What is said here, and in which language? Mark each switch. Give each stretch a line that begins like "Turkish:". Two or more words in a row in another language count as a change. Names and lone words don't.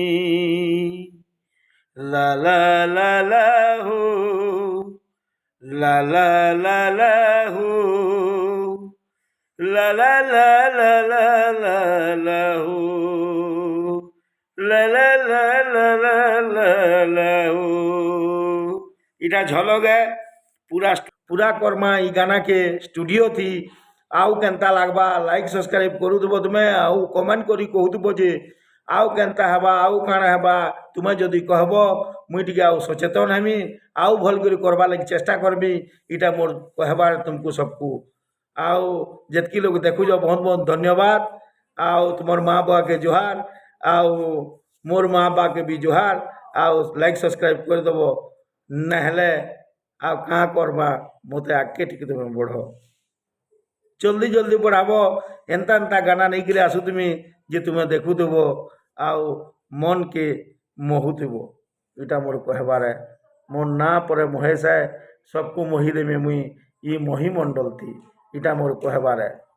Sambalpuri: ला ला ला ला हो ला ला ला ला हो ला ला ला ला ला ला ला हो ला ला ला ला ला ला ला हो इटा झलक है पूरा पूरा करमा ई गाना के स्टूडियो थी आउ केनता लागबा
English: like subscribe
Sambalpuri: करू देबो तुमे आउ कमेंट करी कहू देबो जे आउ केनता हेबा आउ काଣା हेबा तुमे जदि कहबो मुई टिके आउ सचेतन हेमी आउ भल करी करबा लगी चेष्टा करबी इटा मोर कहबार तुमको सबको आउ जेतकी लोग देखुछ बहुत बहुत धन्यवाद आउ तुमर माँ बाबा के जोहार आउ मोर माँ बाबा के भी जोहार आउ
English: like subscribe
Sambalpuri: कर देबो नहले आउ कहाँ करबा मते आगे टिके तुम बढ़ जल्दी जल्दी बढ़ाबो एंता एंता गाना नहीं करे आसु तुम जे तुम्हें देखु देबो आउ मन के मोहुदेबो इटा मोर कहबार है मोर ना परे महेश है सबको मोहि देमे मुई ई मोहि मंडल थी इटा मोर कहबार है।